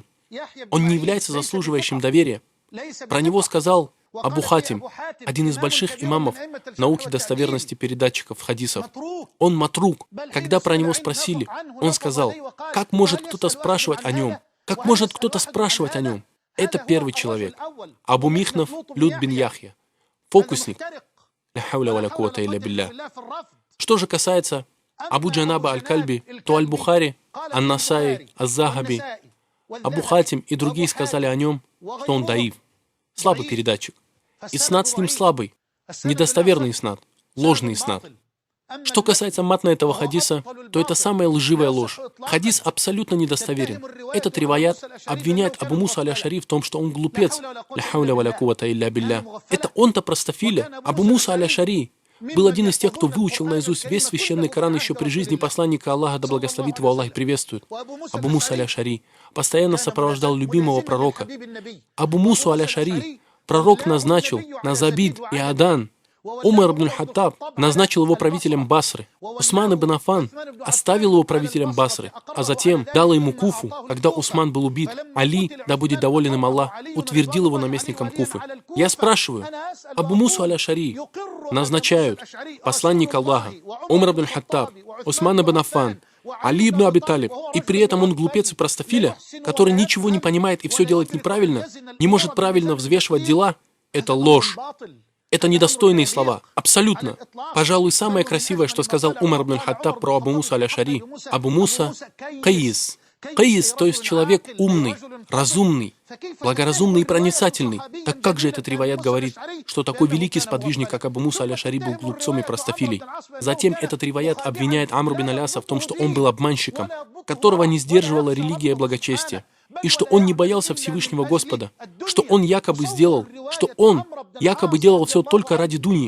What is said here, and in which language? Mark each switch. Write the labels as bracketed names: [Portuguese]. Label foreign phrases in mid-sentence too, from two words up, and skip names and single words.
[Russian] Он не является заслуживающим доверия. Про него сказал Абу Хатим, один из больших имамов науки достоверности передатчиков хадисов. Он матрук. Когда про него спросили, он сказал: как может кто-то спрашивать о нем? Как может кто-то спрашивать о нем? Это первый человек. Абу Михнаф Люд бин Яхья. Фокусник. [Arabic] لا حول ولا قوة إلا بالله. [Russian] Что же касается Абу Джанаба аль-Кальби, то Аль-Бухари, Ан-Насаи, Аз-Захаби, Абу Хатим и другие сказали о нем, что он даиф, слабый передатчик. Иснад с ним слабый, недостоверный иснад, ложный иснад. Что касается матна этого хадиса, то это самая лживая ложь. Хадис абсолютно недостоверен. Этот риваят обвиняет Абу Муса аль-Ашари в том, что он глупец. [Arabic] لا حول ولا قوة إلا بالله. [Russian] Это он-то простофиля. Абу Муса аль-Ашари был один из тех, кто выучил наизусть весь священный Коран еще при жизни посланника Аллаха, да благословит его Аллах и приветствует. Абу Муса аль-Ашари постоянно сопровождал любимого пророка. Абу Мусу аль-Ашари пророк назначил на Забид и Адан. Умар ибн Хаттаб назначил его правителем Басры. Усман ибн Аффан оставил его правителем Басры, а затем дал ему Куфу, когда Усман был убит. Али, да будет доволен им Аллах, утвердил его наместником Куфы. Я спрашиваю, Абу Мусу аль-Ашари назначают посланник Аллаха, Умар ибн Хаттаб, Усман ибн Аффан, Али ибн Аби Талиб, и при этом он глупец и простофиля, который ничего не понимает и все делает неправильно, не может правильно взвешивать дела. Это ложь. Это недостойные слова. Абсолютно. Пожалуй, самое красивое, что сказал Умар ибн Хаттаб про Абу Муса аль-Ашари. Абу Муса — каис. Каис, то есть человек умный, разумный, благоразумный и проницательный. Так как же этот риваят говорит, что такой великий сподвижник, как Абу Муса аль-Ашари, был глупцом и простофилей? Затем этот риваят обвиняет Амру бин Аляса в том, что он был обманщиком, которого не сдерживала религия и благочестие, и что он не боялся Всевышнего Господа, что он якобы делал все только ради дуньи.